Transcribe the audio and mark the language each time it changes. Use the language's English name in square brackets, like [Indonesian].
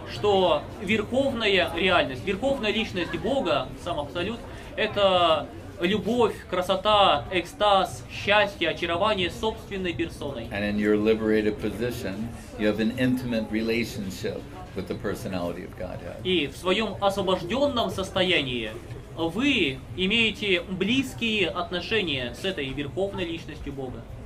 [Russian] Что верховная реальность, верховная личность Бога, сам абсолют, это любовь, красота, экстаз, счастье, очарование собственной персоной. [English] And in your liberated position, you have an intimate relationship with the personality of Godhead. [Russian] И в своем освобожденном состоянии вы имеете близкие отношения с этой верховной личностью Бога.